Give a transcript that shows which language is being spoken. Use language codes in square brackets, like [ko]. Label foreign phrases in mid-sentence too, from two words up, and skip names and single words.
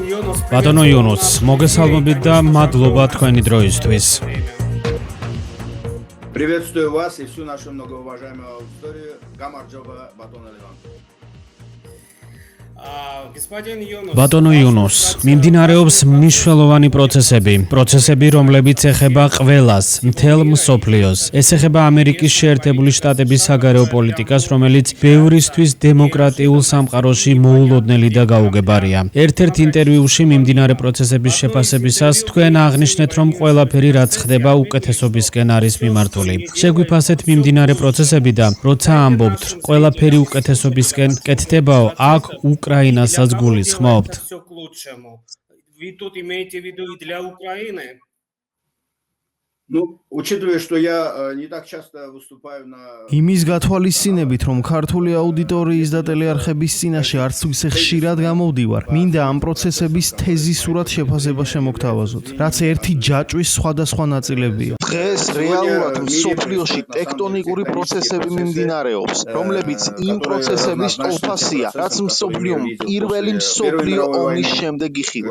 [ka] ბატონო იუნუს, მოგესალმებით და მადლობა თქვენი დროისთვის. [ru] Приветствую вас и всю нашу многоуважаемую аудиторию. [ka] გამარჯობა ბატონ ლევან. ბატონო იუნუს, მიმდინარეობს მნიშვნელოვანი პროცესები, რომლებიც ეხება ყველას, მთელ მსოფლიოს. ეს ეხება ამერიკის შეერთებული შტატების საგარეო პოლიტიკას, რომელიც ბევრისთვის დემოკრატიულ სამყაროში მოულოდნელი და გაუგებარია. ერთ-ერთ ინტერვიუში მიმდინარე პროცესების შეფასებისას თქვენ აღნიშნეთ, რომ ყველაფერი რაც ხდება უკეთესობისკენ არის მიმართული. შეგვიფასეთ მიმდინარე პროცესები და როცა ამბობთ, ყველაფერი უკეთესობისკენ კეთდებაო, აქ უკრაინასაც გულისხმობთ. [ru] Учитывая, что я не так часто выступаю на [ka] იმის გათვალისწინებით, რომ ქართული აუდიტორიის და ტელეარხების წინაშე არც თუ ისე ხშირად გამოვდივარ, მინდა ამ პროცესების თეზისურად შეფასება შემოგთავაზოთ, რაც ერთი ჯაჭვის სხვადასხვა ნაწილებია. დღეს რეალურად მსოფლიოში ტექტონიკური პროცესები მიმდინარეობს, რომლებიც იმ პროცესების ტოლფასია, რაც მსოფლიომ პირველი მსოფლიო ომის შემდეგ იხილა.